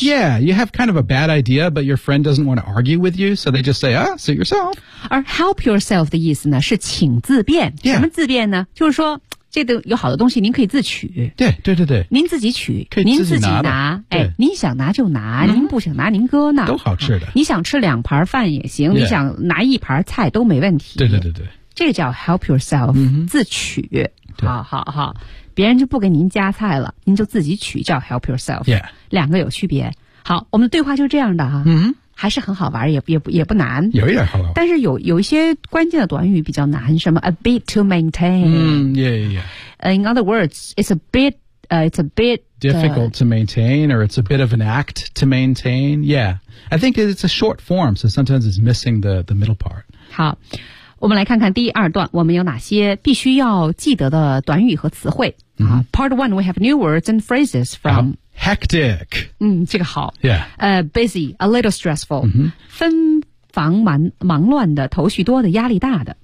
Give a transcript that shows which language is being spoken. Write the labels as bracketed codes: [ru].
[en] yeah you have kind of a bad idea but your friend doesn't want to argue with you so they just say ah suit yourself [zh] 而 [en] help yourself [zh] 的意思呢是请自便、 yeah. 什么自便呢就是说这个有好的东西您可以自取对对对对您自己取可以自己拿哎，您想拿就拿、您不想拿您搁那都好吃的、你想吃两盘饭也行、你想拿一盘菜都没问题对对对对这个叫 [en] help yourself、 [zh] 自取好好好别人就不给您加菜了您就自己取叫 help yourself、两个有区别好我们的对话就这样的、还是很好玩 也不难有一点好玩但是 有一些关键的短语比较难什么 [en] a bit to maintain、 in other words it's a bit difficult to maintain or it's a bit of an act to maintain yeah I think it's a short form so sometimes it's missing the middle part [zh] 好我们来看看第二段我们有哪些必须要记得的短语和词汇。 [en] Part one, we have new words and phrases from Hectic. [zh] 这个好。 [en] Yeah. Busy, a little stressful. [zh] 纷繁忙乱的头绪多的压力大的。